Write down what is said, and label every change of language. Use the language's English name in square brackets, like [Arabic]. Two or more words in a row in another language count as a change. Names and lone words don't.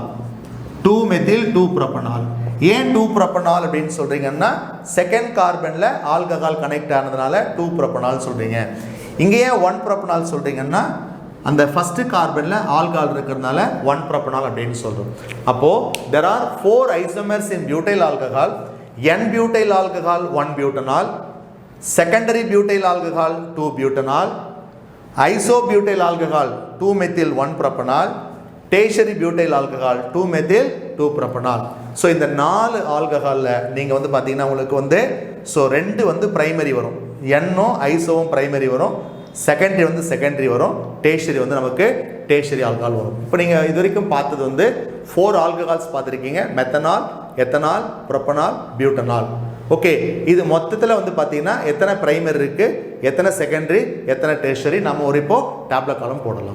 [English] 2 methyl 2 propanol. [Tamil] ஏன் 2 ப்ரொபனால் அப்படின்னு சொல்றீங்கன்னா [English] second carbon alcohol connect [Tamil] ஆனதுனால 2 ப்ரொபனால் சொல்றீங்க. இங்க ஏன் 1 ப்ரொபனால் சொல்றீங்கன்னா அந்த [English] first carbon alcohol [Tamil] இருக்கிறதுனால 1 ப்ரொபனால் அப்படின்னு சொல்றோம். [English] அப்போ there are 4 isomers in butyl alcohol. N-butyl alcohol 1 butanol, secondary butyl alcohol 2 butanol, isobutyl alcohol 2 methyl 1 propanol, tertiary butyl alcohol 2 methyl 2 propanol. [Tamil] ஸோ இந்த 4 ஆல்கஹாலில் நீங்கள் வந்து பார்த்தீங்கன்னா உங்களுக்கு வந்து ஸோ 2 வந்து பிரைமரி வரும். என்னும் ஐசோவும் பிரைமரி வரும். செகண்டரி வரும். டேஷரி வந்து நமக்கு [English] tertiary alcohol [Tamil] வரும். இப்போ நீங்கள் இது வரைக்கும் பார்த்தது வந்து 4 ஆல்கஹால்ஸ் பார்த்துருக்கீங்க. [English] methanol, ethanol, propanol, butanol. [Tamil] ஓகே, இது மொத்தத்தில் வந்து பார்த்தீங்கன்னா எத்தனை பிரைமரி இருக்குது, எத்தனை செகண்டரி, எத்தனை டேஷரி நம்ம ஒரு இப்போ [English] tablet column [Tamil] போடலாம்.